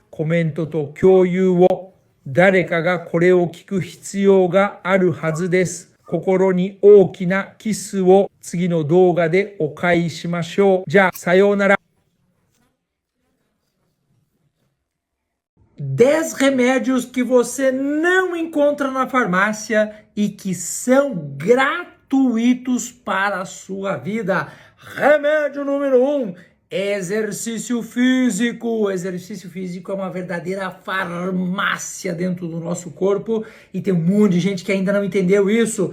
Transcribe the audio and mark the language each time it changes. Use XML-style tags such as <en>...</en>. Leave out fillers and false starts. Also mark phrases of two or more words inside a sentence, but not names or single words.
<ja>コメントと共有を。誰かがこれを聞く必要があるはずです。心に大きなキスを次の動画でお返ししましょう。じゃあ、さようなら。</ja> <pt>10 remédios que você não encontra na farmácia e que são gratuitos para a sua vida. Remédio número 1. Exercício físico. Exercício físico é uma verdadeira farmácia dentro do nosso corpo e tem um monte de gente que ainda não entendeu isso.</pt>